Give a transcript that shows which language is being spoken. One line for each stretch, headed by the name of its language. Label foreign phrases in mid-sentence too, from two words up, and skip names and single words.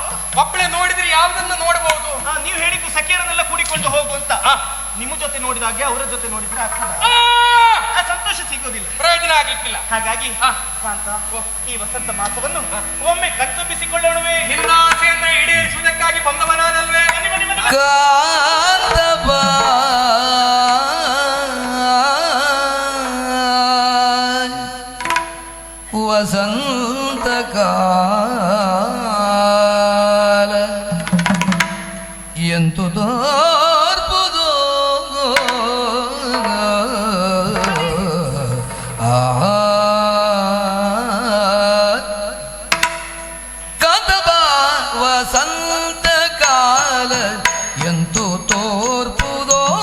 Kannada: ಒಬ್ಬಳೇ ನೋಡಿದ್ರೆ ಯಾವುದನ್ನ ನೋಡಬಹುದು? ನೀವು ಹೇಳಿದ್ದು ಸಖಿಯರನ್ನೆಲ್ಲ ಕೂಡಿಕೊಂಡು ಹೋಗು ಅಂತ. ನಿಮ್ಮ ಜೊತೆ ನೋಡಿದಾಗೆ ಅವರ ಜೊತೆ ನೋಡಿದ್ರೆ ಆಗ್ತದೆ, ಆ ಸಂತೋಷ ಸಿಗೋದಿಲ್ಲ, ಪ್ರಯೋಜನ ಆಗ್ಲಿಕ್ಕಿಲ್ಲ. ಹಾಗಾಗಿ ಕಾಂತ, ಈ ವಸಂತ ಮಾಸವನ್ನು ಒಮ್ಮೆ ಕಣ್ತುಂಬಿಸಿಕೊಳ್ಳೋಣವೇ? ನಿನ್ನ ಆಸೆಯನ್ನ ಈಡೇರಿಸುವುದಕ್ಕಾಗಿ ಬಂದವನಾನಲ್ವೇ? ಕಾಂತಬ ವಸಂತ ಕಾಲ ಎಂತು ತೋರ್ಪುದು ಕಾಂತಬ ವಸಂತ ಕಾಲ ಎಂತು ತೋರ್ಪುದೋ